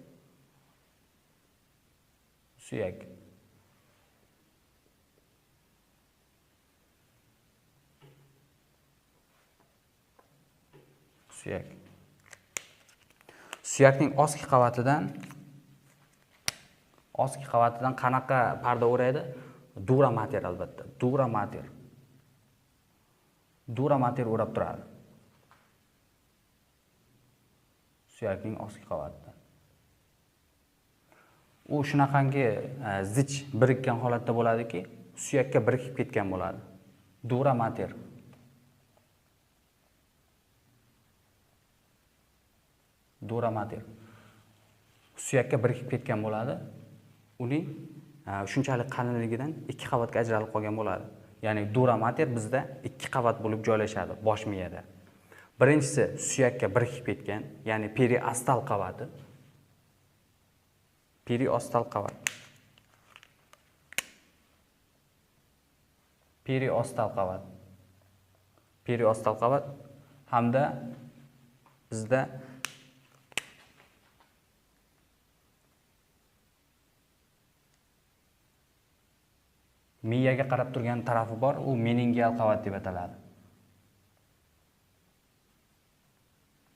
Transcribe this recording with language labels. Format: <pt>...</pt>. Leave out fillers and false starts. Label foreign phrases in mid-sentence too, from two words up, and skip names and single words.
<uz>Suyakning ostki qavatidan qanaqa parda o'raydi?</uz> <la>Dura mater</la> <uz>albatta.</uz> <la>Dura mater</la> <uz>o'rab turadi. Suyakning ostki qavatidan. U shunaqangi zich birikkan holatda bo'ladiki, suyakka birikib ketgan bo'ladi.</uz> <la>Dura mater.</la> <uz>Suyakka birikib ketgan bo'ladi. Uning shunchalik qalinligidan 2 qavatga ajralib qolgan bo'ladi. Ya'ni</uz> <la>dura mater</la> <uz>bizda 2 qavat bo'lib joylashadi bosh miyada. Birinchisi suyakka birikib ketgan, ya'ni periostal qavati. Periostal qavat hamda bizda miyaga qarab turgan tarafi bor, u meningial qavat deb ataladi.</uz>